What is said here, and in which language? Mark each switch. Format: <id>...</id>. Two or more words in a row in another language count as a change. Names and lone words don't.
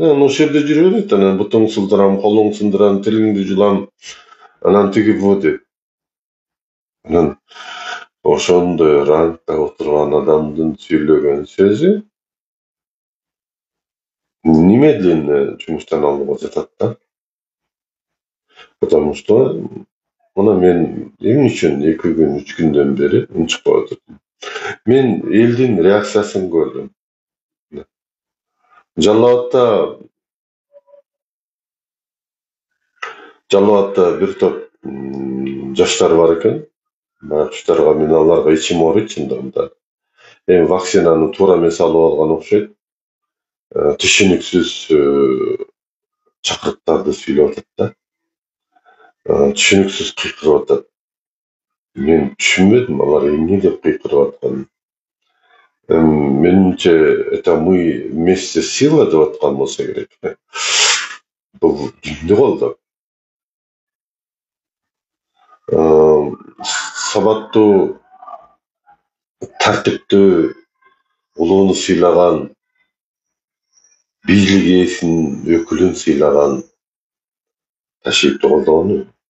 <ky>Ошол жерде жүрө берет, анан бутуң сылдырам, колуң сындырам, тилиңди жулам, анан тиги бу деп. Анан ошондой рангда отурган адамдын сүйлөгөн сөзү немедленно жумуштан алууга жатат да.</ky> <ru>Потому что</ru> <ky>мына мен эмне үчүн 2 күн, 3 күндөн бери унчукпай отурдум. Мен элдин реакциясын көрдүм. Жалал Абадта бир топ жаштар бар экен. Баягы жаштарга мен аларга ичим ооруйт чындыгында. Эми вакцинаны туура эмес алып алган окшойт. Түшүнүксүз чакырыктарды сүйлөп атат да. Түшүнүксүз кыйкырып атат. Мен түшүнбөдүм алар эмне деп кыйкырып атканын. Менимче,</ky> <ru>это мы вместе сила</ru> <ky>деп аткан болсо керек. Бул кимди колдоп? Сабаттуу, тартиптүү, улууну сыйлаган, бийлик ээсинин өкүлүн сыйлаган Ташиевди колдогону.</ky>